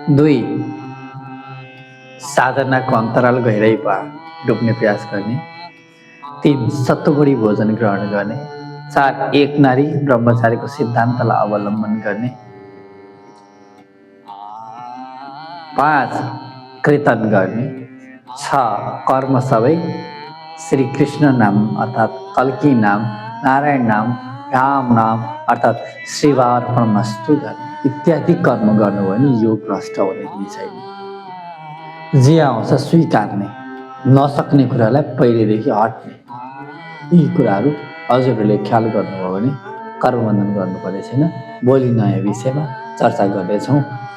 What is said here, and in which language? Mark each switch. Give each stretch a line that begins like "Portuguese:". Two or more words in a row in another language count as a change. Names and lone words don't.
Nepali: दुई, साधनाको अन्तराल गहिरै डुब्ने प्रयास गर्ने। 3, सत्वगुणी भोजन ग्रहण गर्ने। 4, एक नारी ब्रह्मचारीको सिद्धान्तलाई अवलम्बन गर्ने। 5, कीर्तन गर्ने। 6, कर्म सबै श्री कृष्ण नाम अर्थात् कल्की नाम, नारायण नाम, राम नाम अर्थात् श्रीवार्पणमस्तु गर्ने। इत्यादि कर्म गर्नुभयो भने योग भ्रष्ट हुने केही छैन। जे आउँछ स्वीकार्ने, नसक्ने कुरालाई पहिलेदेखि हट्ने, यी कुराहरू हजुरहरूले ख्याल गर्नुभयो भने कर्मबन्धन गर्नुपर्ने छैन। भोलि नयाँ विषयमा चर्चा गर्नेछौँ।